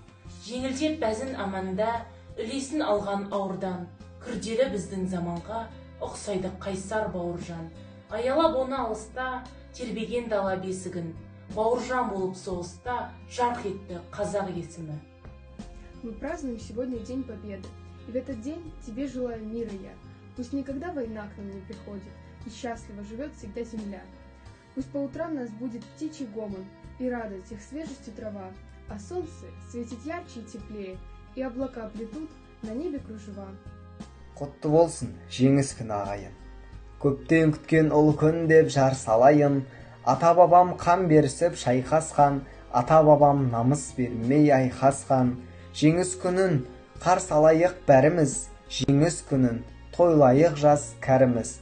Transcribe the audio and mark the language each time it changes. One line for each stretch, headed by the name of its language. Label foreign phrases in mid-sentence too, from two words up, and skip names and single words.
Kazakh: Жеңілдеп бәзін аманда, үлесін алған ауырдан. Күрделі біздің заманға ұқсайды қайсар бауыржан. Аялап оны алыста, тербеген дала бесігін. Бауыржан болып соғыста жарқ етті қазақ есімі.
Russian: Мы празднуем сегодня День Победы, и в этот день тебе желаю мира я. Пусть никогда война к нам не приходит, и счастливо живет всегда земля. Пусть по утрам нас будет птичий гомон, и радует их свежестью трава, а солнце светит ярче и теплее, и облака плетут на небе кружева.
Kazakh: Құтты болсын жеңіс күні ағайын. Көптен күткен ұлы күн деп жар салайын. Ата-бабам қан берісіп шайқасқан, ата-бабам намыс бермей айқасқан. Жеңіс күнін қарсы алайық бәріміз, жеңіс күнін тойлайық жас кәріміз.